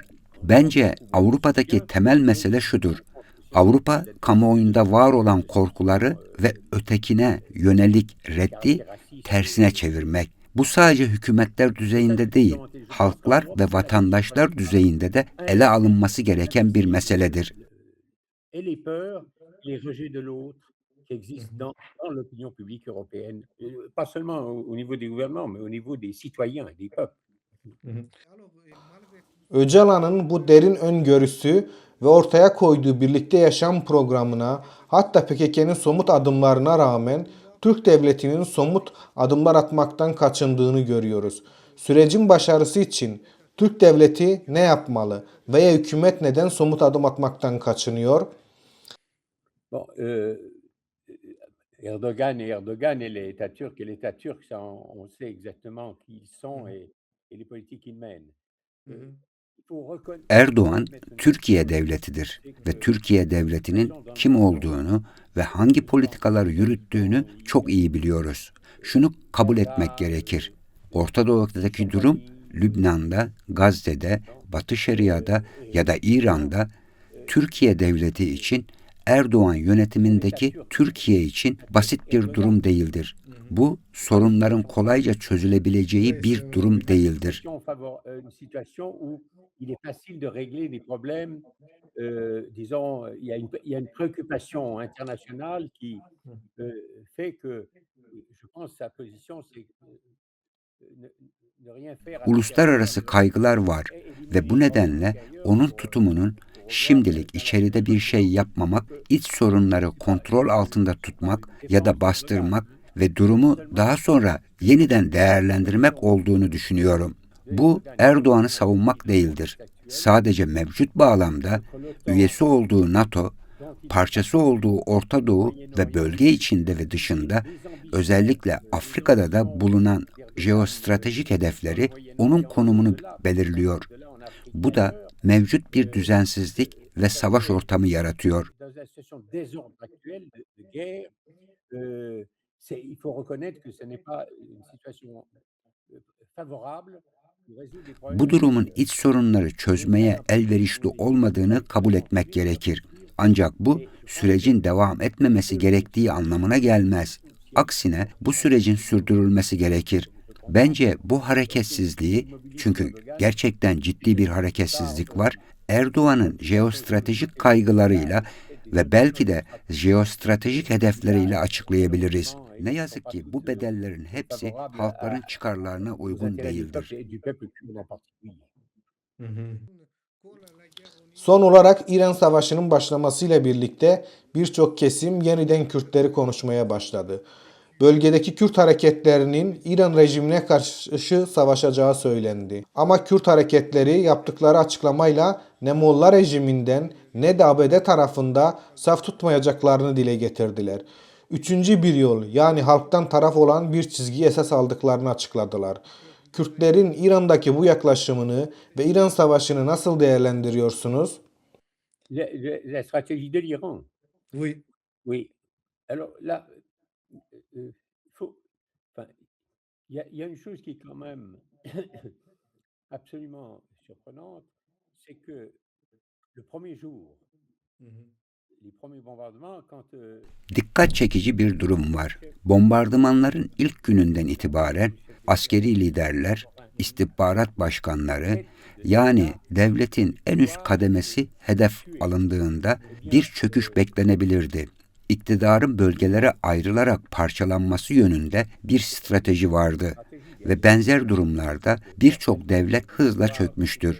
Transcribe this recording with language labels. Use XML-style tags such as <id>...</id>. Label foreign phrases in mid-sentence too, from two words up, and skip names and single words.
<tr>Bence Avrupa'daki temel mesele şudur. Avrupa kamuoyunda var olan korkuları ve ötekine yönelik reddi tersine çevirmek. Bu sadece hükümetler düzeyinde değil, halklar ve vatandaşlar düzeyinde de ele alınması gereken bir meseledir.</tr> <fr>et les peurs, les rejets de l'autre qui Hı existent hı. dans l'opinion publique européenne, pas seulement au niveau des gouvernements, mais au niveau des citoyens et des peuples. Hı hı.</fr> <tr>Öcalan'ın bu derin öngörüsü ve ortaya koyduğu birlikte yaşam programına, hatta PKK'nın somut adımlarına rağmen Türk devletinin somut adımlar atmaktan kaçındığını görüyoruz. Sürecin başarısı için Türk devleti ne yapmalı veya hükümet neden somut adım atmaktan kaçınıyor?</tr> <fr>Bon, Erdogan et l'État turc ça on sait exactement qui ils Hı sont hı. et les politiques qu'ils mènent. Hı hı. Il faut</fr> <tr>Erdoğan,</tr> <fr>reconnaître une</fr> <tr>Türkiye</tr> <fr>chose,</fr> <tr>devletidir</tr> <fr>c'est</fr> <tr>ve</tr> <fr>que</fr> <tr>Türkiye devletinin kim olduğunu ve hangi politikaları yürüttüğünü çok iyi biliyoruz. Şunu kabul etmek gerekir. Orta Doğu'daki durum, Lübnan'da, Gazze'de, Batı Şeria'da ya da İran'da Türkiye devleti için Erdoğan yönetimindeki Türkiye için basit bir durum değildir. Bu sorunların kolayca çözülebileceği bir durum değildir.</tr> <fr>une situation où il est facile de régler des problèmes, disons, il y a une préoccupation internationale qui, fait que, je pense sa position, c'est ne rien faire à</fr> <tr>Uluslararası</tr> <fr>l'intérieur</fr> <tr>kaygılar var</tr> <fr>et éliminer</fr> <tr>ve bu</tr> <fr>les</fr> <tr>nedenle</tr> <fr>problèmes extérieurs</fr> <tr>onun</tr> <fr>pour</fr> <tr>tutumunun</tr> <fr>revoir</fr> <tr>şimdilik</tr> <fr>la</fr> <tr>içeride bir şey</tr> <fr>situation.</fr> <tr>yapmamak, iç sorunları kontrol altında tutmak ya da bastırmak ve durumu daha sonra yeniden değerlendirmek olduğunu düşünüyorum. Bu Erdoğan'ı savunmak değildir. Sadece mevcut bağlamda üyesi olduğu NATO, parçası olduğu Orta Doğu ve bölge içinde ve dışında, özellikle Afrika'da da bulunan jeostratejik hedefleri onun konumunu belirliyor. Bu da mevcut bir düzensizlik ve savaş ortamı yaratıyor.</tr> <fr>Dans la situation de désordre actuelle, de guerre, il faut reconnaître que ce n'est pas une situation favorable pour résoudre des problèmes</fr> <tr>Bu durumun</tr> <fr>intérieurs.</fr> <tr>iç sorunları çözmeye elverişli olmadığını kabul etmek gerekir. Ancak bu sürecin devam etmemesi gerektiği anlamına gelmez. Aksine bu sürecin sürdürülmesi gerekir. Bence bu hareketsizliği, çünkü gerçekten ciddi bir hareketsizlik var, Erdoğan'ın jeostratejik kaygılarıyla ve belki de jeostratejik hedefleriyle açıklayabiliriz. Ne yazık ki bu bedellerin hepsi halkların çıkarlarına</tr> <fr>Aux</fr> <tr>uygun</tr> <fr>intérêts du</fr> <tr>değildir.</tr> <fr>peuple et du peuple kurde en particulier. Hı hı.</fr> <tr>Son olarak İran Savaşı'nın başlamasıyla birlikte birçok kesim yeniden Kürtleri konuşmaya başladı. Bölgedeki Kürt hareketlerinin İran rejimine karşı savaşacağı söylendi. Ama Kürt hareketleri yaptıkları açıklamayla ne Molla rejiminden ne de ABD tarafında saf tutmayacaklarını dile getirdiler. Üçüncü bir yol, yani halktan taraf olan bir çizgiyi esas aldıklarını açıkladılar. Kürtlerin İran'daki bu yaklaşımını ve İran Savaşı'nı nasıl değerlendiriyorsunuz?</tr> <fr>La stratégie de l'Iran. Oui. Oui. Alors là, il faut, enfin, il y a une chose qui est quand même absolument surprenante, c'est que le premier jour, les premiers bombardements, quand</fr> <tr>Dikkat çekici bir durum var. Bombardımanların ilk gününden itibaren askeri liderler, istihbarat başkanları, yani devletin en üst kademesi hedef alındığında bir çöküş beklenebilirdi. İktidarın bölgelere ayrılarak parçalanması yönünde bir strateji vardı ve benzer durumlarda birçok devlet hızla çökmüştür.</tr>